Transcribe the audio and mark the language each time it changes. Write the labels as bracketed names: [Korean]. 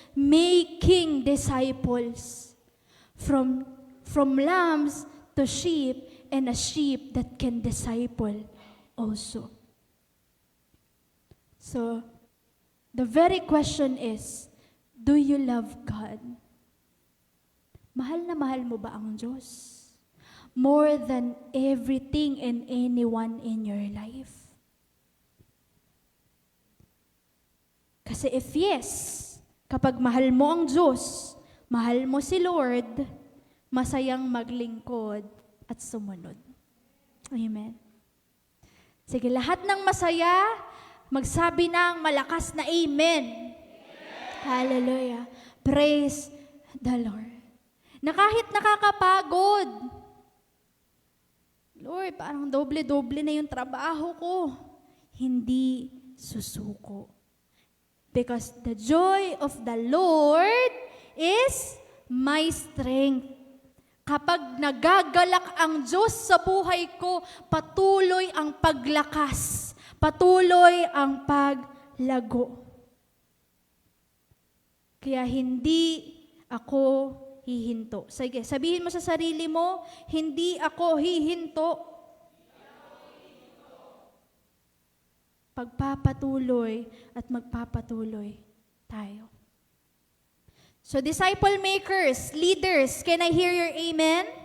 [English] Making disciples. From lambs to sheep, and a sheep that can disciple also. So, the very question is, do you love God? [Filipino] Mahal na mahal mo ba ang Diyos? [English] More than everything and anyone in your life? [Filipino] Kasi [English] if yes, [Filipino] kapag mahal mo ang Diyos, mahal mo si Lord, masayang maglingkod at sumunod. Amen. Sige, lahat ng masaya, magsabi ng malakas na amen. Hallelujah. [English] Praise the Lord. [Filipino] Na kahit nakakapagod, Lord, parang doble-doble na yung trabaho ko, hindi susuko. [English] Because the joy of the Lord is my strength. [Filipino] Kapag nagagalak ang Diyos sa buhay ko, patuloy ang paglakas, patuloy ang paglago. Kaya hindi ako hihinto. Sige, sabihin mo sa sarili mo, hindi ako hihinto. Pagpapatuloy at magpapatuloy tayo. [English] So, disciple makers, leaders, can I hear your amen?